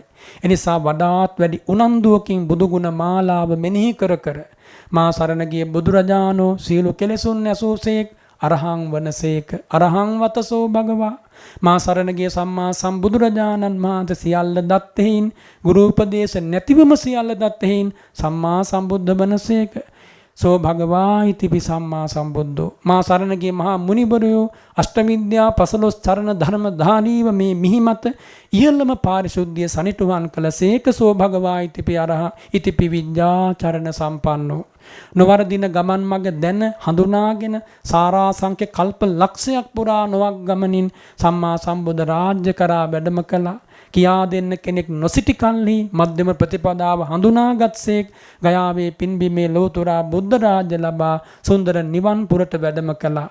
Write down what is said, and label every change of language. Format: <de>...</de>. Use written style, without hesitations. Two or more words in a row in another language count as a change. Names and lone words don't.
<si>එනිසා වඩාත් වැඩි උනන්දුවකින් බුදුගුණ මාලාව මෙනෙහි කර මා සරණ ගිය බුදුරජාණෝ සියලු කෙලෙසුන් නැසූසේක් අරහං වනසේක</si> <pi>අරහං වතසෝ භගවා.</pi> <si>මා සරණ ගිය සම්මා සම්බුදුරජාණන් වහන්සේ සියල්ල දත්තෙහින් ගුරු උපදේශ නැතිවම සියල්ල දත්තෙහින් සම්මා සම්බුද්ධ වනසේක.</si> <pi>සෝ භගවා ඉතිපි සම්මා සම්බුද්ධෝ.</pi> <si>මා සරණගේ මහා මුනිවරයෝ අෂ්ටවිද්‍යා 15 චරණ ධර්ම ධාරීව මේ මිහිමත ඉහළම පාරිශුද්ධිය සනිටුවන් කළසේක.</si> <pi>සෝ භගවා ඉතිපි අරහ ඉතිපි විඤ්ඤාචරණ සම්පන්නෝ.</pi> <si>නොවරදින ගමන් මඟ දැන හඳුනාගෙන සාරාසංඛ්‍ය කල්ප ලක්ෂයක් පුරා නොවක් ගමනින් සම්මා සම්බුද්ධ රාජ්‍ය කරා වැඩම කළා. කියා දෙන්න කෙනෙක් නොසිටි කල්හි මධ්‍යම ප්‍රතිපදාව හඳුනාගත්සේක් ගයාවේ පින්බිමේ ලෝතුරා බුද්ධ රාජ්‍ය ලබා සුන්දර නිවන් පුරට වැඩම කළා.</si>